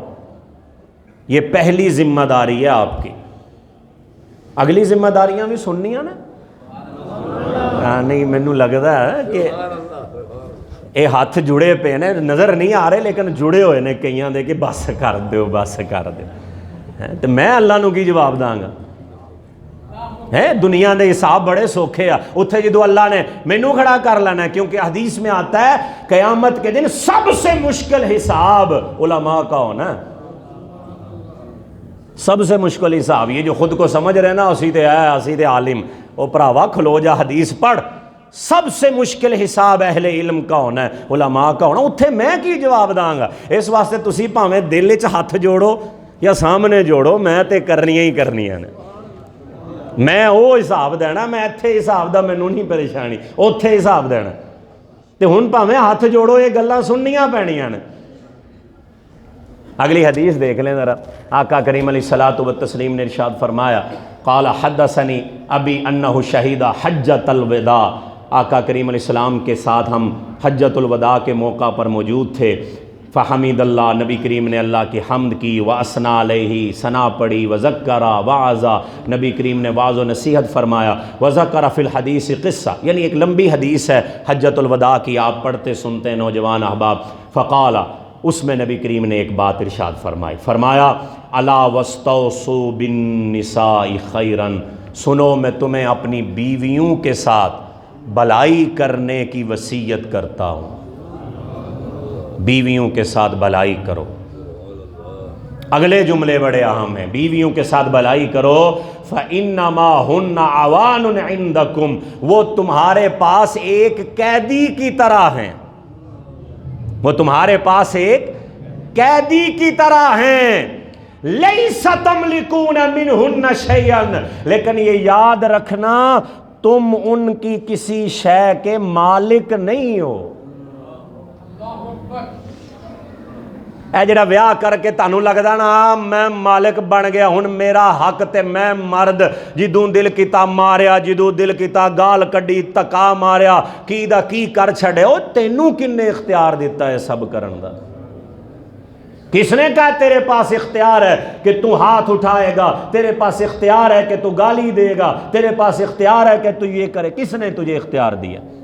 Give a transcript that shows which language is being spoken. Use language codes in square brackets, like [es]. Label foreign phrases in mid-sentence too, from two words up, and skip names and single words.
[ur] یہ پہلی ذمہ داری ہے آپ کی، اگلی ذمہ داریاں بھی سننی ہیں نا؟ [pa] نہیں مینوں لگتا ہے کہ یہ ہاتھ جڑے پے نے، نظر نہیں آ رہے لیکن جڑے ہوئے نے کئیاں دے کہ بس کر دیو بس کر دیو، تو میں اللہ نو کی جواب داں گا؟ دنیا دے حساب بڑے سوکھے اتھے جدو اللہ نے مینوں کھڑا کر لینا ہے، [ur] کیونکہ حدیث میں آتا ہے قیامت کے دن سب سے مشکل حساب علماء کا ہونا ہے، سب سے مشکل حساب۔ یہ جو خود کو سمجھ رہے نا [pa] اسی تے عالم، او پراوا کھلو جا حدیث پڑھ، [ur] سب سے مشکل حساب اہل علم کا ہونا ہے، علماء کا ہونا، [pa] اتھے میں کی جواب داں گا؟ اس واسطے تسی پاویں دل وچ ہاتھ جوڑو یا سامنے جوڑو، میں تے کرنیاں ہی کرنیاں نے، میں وہ حساب دینا، میں اتھے حساب دا مینوں نہیں پریشانی، اتھے حساب دینا، تے ہن پاویں ہاتھ جوڑو یہ گلاں سننیاں پینیاں نے۔ [ur] اگلی حدیث دیکھ لیں ذرا، آقا کریم [ar] علیہ الصلوۃ والتسلیم [ur] نے ارشاد فرمایا، [ar] قال حدثنی ابی انہ شہید حجۃ الوداع، [ur] آقا کریم علیہ السلام کے ساتھ ہم حجۃ الوداع کے موقع پر موجود تھے، [ar] فحمید اللہ، [ur] نبی کریم نے اللہ کی حمد کی، [ar] واسنا علیہ، [ur] ثنا پڑھی، [ar] وذکر وعظا، [ur] نبی کریم نے واعظ و نصیحت فرمایا، [ar] وذکر فی الحدیث قصہ، [ur] یعنی ایک لمبی حدیث ہے حجۃ الوداع کی، آپ پڑھتے سنتے نوجوان احباب۔ فقال، اس میں نبی کریم نے ایک بات ارشاد فرمایا، [ar] الا واستوصوا بالنساء خیرا، [ur] سنو میں تمہیں اپنی بیویوں کے ساتھ بھلائی کرنے کی وصیت کرتا ہوں، بیویوں کے ساتھ بھلائی کرو۔ اگلے جملے بڑے اہم ہیں، بیویوں کے ساتھ بھلائی کرو، [ar] فَإِنَّمَا هُنَّ عَوَانٌ عِنْدَكُمْ، [ur] وہ تمہارے پاس ایک قیدی کی طرح ہیں، وہ تمہارے پاس ایک قیدی کی طرح ہیں، [ar] لَيْسَ تَمْلِكُونَ مِنْهُنَّ شَيْئًا، [ur] لیکن یہ یاد رکھنا تم ان کی کسی شے کے مالک نہیں ہو۔ [pa] اے جڑا ویاہ کر کے تانوں لگدا نا میں مالک بن گیا، ہن میرا حق تے میں مرد، جدوں دل کیتا ماریا، جدوں دل کیتا گال کڈی، تکا ماریا، کی دا کی کر چھڑے، او تینوں کن نے اختیار دیتا ہے سب کرن دا؟ [ur] کس نے کہا تیرے پاس اختیار ہے کہ تو ہاتھ اٹھائے گا، تیرے پاس اختیار ہے کہ تو گالی دے گا، تیرے پاس اختیار ہے کہ تو یہ کرے؟ کس نے تجھے اختیار دیا؟